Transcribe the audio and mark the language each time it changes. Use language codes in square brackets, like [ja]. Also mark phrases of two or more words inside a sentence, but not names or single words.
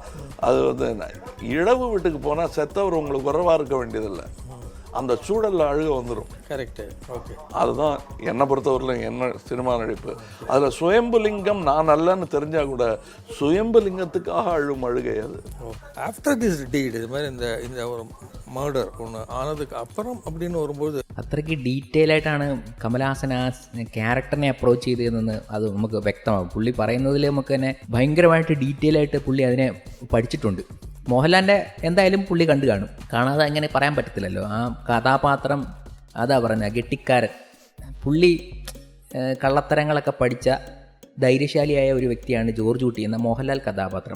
[ta] அது வந்து இழவு வீட்டுக்கு போனால் செத்தவர் உங்களுக்கு குறைவாக இருக்க வேண்டியதில்லை, அந்த சூழலில் அழுக வந்துடும். [en] Correct. Okay. [ta] அதுதான் என்னை பொறுத்தவரையிலும் என்ன சினிமா நடிப்பு. அதில் சுயம்புலிங்கம் நான் நல்லன்னு தெரிஞ்சால் கூட சுயம்புலிங்கத்துக்காக அழும் அழுகை அது. [en] After this deed [ta] இது மாதிரி இந்த ஒரு மர்டர் ஒன்று ஆனதுக்கு அப்புறம் அப்படின்னு வரும்போது [ml] അത്രയ്ക്ക് ഡീറ്റെയിൽ ആയിട്ടാണ് കമലഹാസൻ ആ ക്യാരക്ടറിനെ അപ്രോച്ച് ചെയ്തതെന്ന് അത് നമുക്ക് വ്യക്തമാകും. പുള്ളി പറയുന്നതിൽ നമുക്ക് തന്നെ ഭയങ്കരമായിട്ട് ഡീറ്റെയിൽ ആയിട്ട് പുള്ളി അതിനെ പഠിച്ചിട്ടുണ്ട്. മോഹൻലാലിൻ്റെ എന്തായാലും പുള്ളി കണ്ടു കാണും, കാണാതെ അങ്ങനെ പറയാൻ പറ്റത്തില്ലല്ലോ. ആ കഥാപാത്രം അതാ പറഞ്ഞ ഗെട്ടിക്കാരൻ, പുള്ളി കള്ളത്തരങ്ങളൊക്കെ പഠിച്ച ധൈര്യശാലിയായ ഒരു വ്യക്തിയാണ് ജോർജ് കുട്ടി എന്ന മോഹൻലാൽ കഥാപാത്രം.